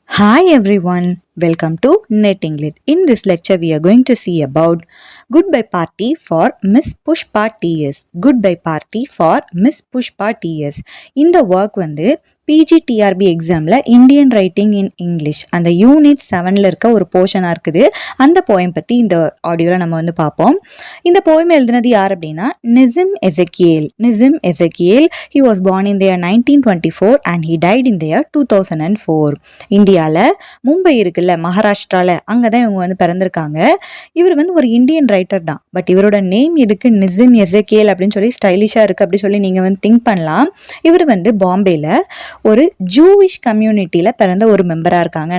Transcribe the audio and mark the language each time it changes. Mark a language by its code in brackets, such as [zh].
[en] Hi everyone, welcome to Netting Lit. In this lecture, we are going to see about Goodbye Party for Miss Pushpa TS. Goodbye Party for Miss Pushpa TS. [ta] இந்த work வந்து PGTRB எக்ஸாமில் Indian writing in English அந்த unit 7ல் இருக்க ஒரு போர்ஷனாக இருக்குது. அந்த poem பற்றி இந்த ஆடியோவில் நம்ம வந்து பார்ப்போம். இந்த போயம் எழுதினது யார் அப்படின்னா Nissim எசக்கியேல். [en] He was born in the year 1924 and he died in the year 2004. [ta] இந்தியாவில் மும்பை இருக்குல்ல, மகாராஷ்டிராவில், அங்கே தான் இவங்க வந்து பிறந்திருக்காங்க. இவர் வந்து ஒரு இந்தியன் ரைட்டர் தான். பட் இவரோட நேம் எதுக்கு நிசிம் எசக்கியேல் அப்படின்னு சொல்லி ஸ்டைலிஷாக இருக்குது அப்படி சொல்லி நீங்கள் வந்து திங்க் பண்ணலாம். இவர் வந்து பாம்பேயில் ஒரு ஜூவிஷ் கம்யூனிட்டியில் பிறந்த ஒரு மெம்பராக இருக்காங்க.